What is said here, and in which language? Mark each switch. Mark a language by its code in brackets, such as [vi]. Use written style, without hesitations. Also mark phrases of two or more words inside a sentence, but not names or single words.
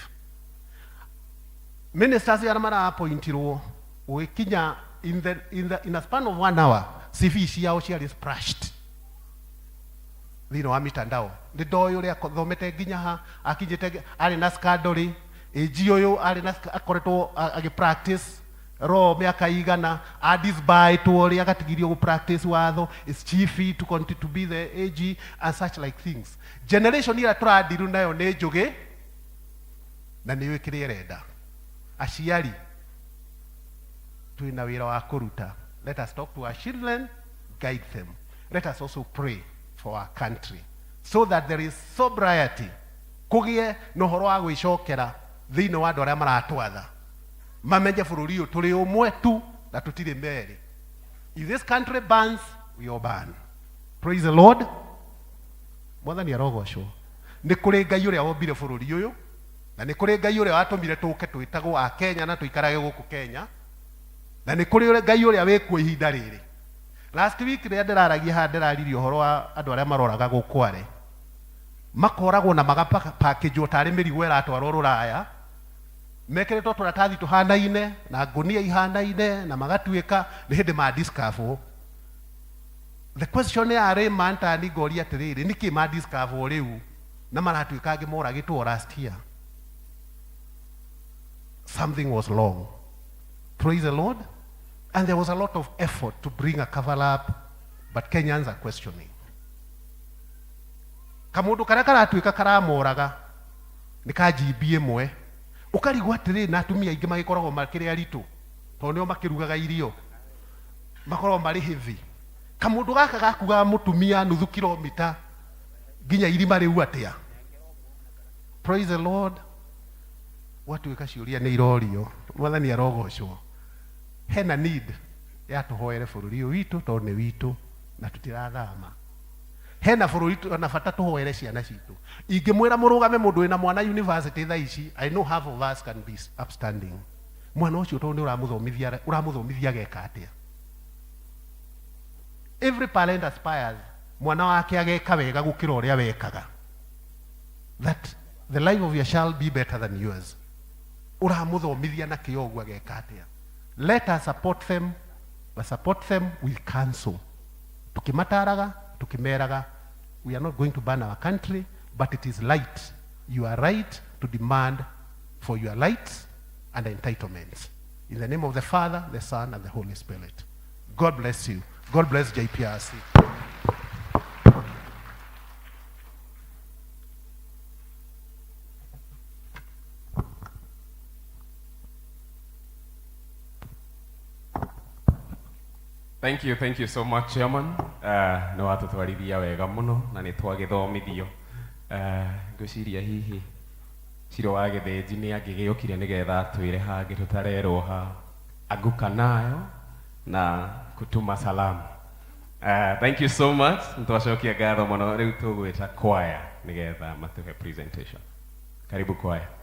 [en] Ministers are appointed ukinya in a span of 1 hour, CV [ki] ciao ciarĩ [en] splashed [ki] thĩinĩ wa mitandao. Nĩ ndoĩ ũrĩa athomete nginya ha, akinyĩte arĩ na scandal, AG ũyũ arĩ na akoretwo agĩ- [en] practice law [ki] mĩaka igana, adisbite ũrĩa agatigirio gũ-practice watho, [en] is chief to continue to be the AG and such like things. [ki] Generation ĩrĩa tũrandiru nayo nĩ njũgĩ na nĩ yũĩ kĩrĩa ĩrenda. Aciari twĩna wĩra wa kũruta. [en] Let us talk to our children, guide them. Let us also pray for our country so that there is sobriety, [ki] kũgĩe na ũhoro wa gwĩcokera thĩinĩ wa andũ arĩa maratwatha, mamenye bũrũri ũyũ tũrĩ ũmwe tu na tũtirĩ merĩ. [en] If this country burns, we all burn. Praise the Lord. [ki] Mwathani arogocwo. Nĩ kũrĩ Ngai ũrĩa wombire bũrũri ũyũ, na nĩ kũrĩ Ngai ũrĩa watũmire tũke twĩtagwo a Kenya na tũikarage gũkũ Kenya, na nĩ kũrĩ Ngai ũrĩa wĩkuo ihinda rĩrĩ. [en] Last week [ki] rĩrĩa ndĩraragia haha ndĩraririe ũhoro wa andũ arĩa maroraga gũkware, makoragwo na magapackage tarĩ mĩrigo ĩratwarwo Rũraya, mekĩrĩtwo tũratathi tũhanaine na ngũnia ihanaine na magatuĩka nĩ hĩndĩ ma-discover. [en] The question [ki] yarĩ mantani ngoria atĩrĩrĩ, nĩkĩ ma-discover rĩu na maratuĩka angĩ moragĩtwo [en] last year? Something was wrong. Praise the Lord. And there was a lot of effort to bring a cover up, but Kenyans are questioning. [ki] Kamundu karĩa karatuĩka karamoraga nĩ ka GB ĩmwe, ũkarigwo atĩrĩ na atumia aingĩ magĩkoragwo makĩrĩ aritũ tondũ nĩo makĩrugaga irio, makoragwo marĩ heavy. Kamundu gaka gakuaga mũtumia nuthu kilomita nginya irima rĩu atĩa? [en] Praise the Lord. [ki] Watuĩka ciũria nĩ irorio. Mwathani arogocwo. Hena need ya tũhoere bũrũri ũyũ witũ tondũ nĩ witũ na tũtirathama. Hena bũrũri na bata tũhoere ciana citũ. Ingĩmwĩra mũrũgame mũndũ wĩna mwana university thaa ici, [en] I know half of us can be upstanding. [ki] Mwana ũcio tondũ nĩ ũramũthomithia geka atĩa? [en] Every parent aspires [ki] mwana wake ageka wega gũkĩra ũrĩa wekaga. [en] That the life of your child be better than yours. [ki] Ũramũthomithia na kĩo ũguo ageka atĩa? [en] Let us support them, but support them with counsel. [ki] Tukimataraga, tukimeraga, [en] we are not going to burn our country, but it is right. You are right to demand for your rights and entitlements. In the name of the Father, the Son, and the Holy Spirit. God bless you. God bless JPRC. Thank you so much, Chairman. [ki] Nĩ watũtwarithia wega mũno na nĩ twagĩthomithio. Ngwĩciria hihi Ciro wa Gĩthĩnji nĩ angĩgĩũkire nĩgetha atwĩre hangĩ tũtarerwo ha anguka nayo na [sw] kutuma salamu. [en] Thank you so much. [ki] Nĩtwacokia ngatho mũno. Rĩu tũgwĩta choir nĩgetha matũhe presentation. [sw] Karibu choir.